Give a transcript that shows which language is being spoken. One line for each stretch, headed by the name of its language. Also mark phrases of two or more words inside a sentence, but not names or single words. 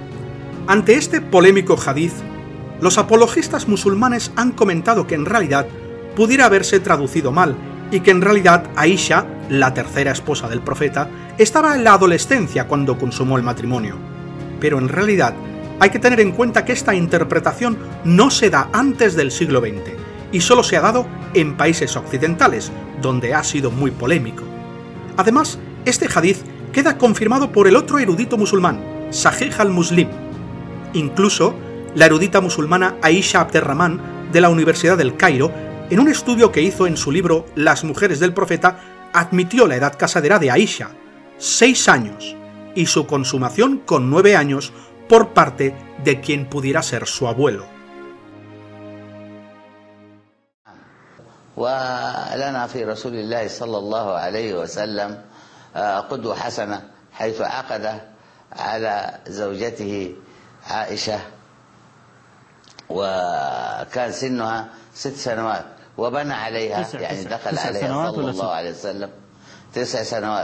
Spanish: Ante este polémico hadith, los apologistas musulmanes han comentado que en realidad pudiera haberse traducido mal y que en realidad Aisha, la tercera esposa del profeta, estaba en la adolescencia cuando consumó el matrimonio. Pero en realidad hay que tener en cuenta que esta interpretación no se da antes del siglo XX y solo se ha dado en países occidentales, donde ha sido muy polémico. Además, este hadiz queda confirmado por el otro erudito musulmán, Sahih al-Muslim. Incluso, la erudita musulmana Aisha Abderrahman de la Universidad del Cairo, en un estudio que hizo en su libro Las mujeres del profeta, admitió la edad casadera de Aisha, 6 años, y su consumación con 9 años por parte de quien pudiera ser su abuelo.
Arabic: ولنا في رسول الله صلى الله عليه وسلم قدوة حسنة حيث عقد على زوجته عائشة وكان سنها 6 سنوات وبنى عليها يعني دخل عليها صلى الله عليه وسلم 9 سنوات.